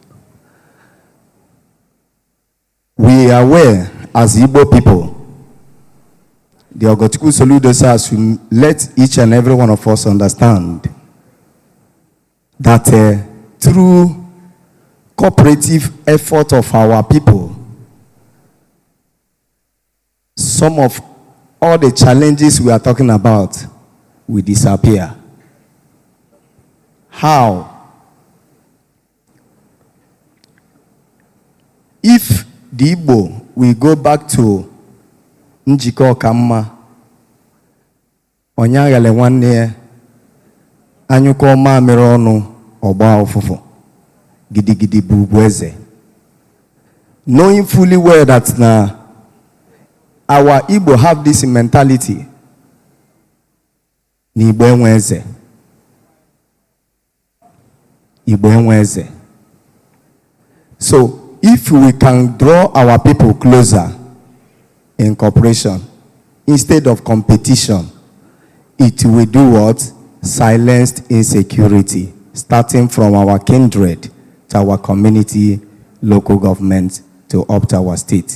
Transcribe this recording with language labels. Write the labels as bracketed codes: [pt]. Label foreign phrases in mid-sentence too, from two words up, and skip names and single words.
[en] We are aware as Igbo people, the Ogochukwu Soludo says to let each and every one of us understand that through cooperative effort of our people, some of all the challenges we are talking about will disappear. How? If the Igbo will go back to [ig] Njiko Kamma, Onyagale nwanne anyuko mamịrị ọnụ ọgba ụfụfụ gidigidi bụ ugwu eze. [en] Knowing fully well that our Igbo have this mentality, [ig] na Igbo enwe eze. Igbo enwe eze. [en] So, if we can draw our people closer in cooperation instead of competition, it will do what? Silence insecurity, starting from our kindred to our community, local government, to up to our state.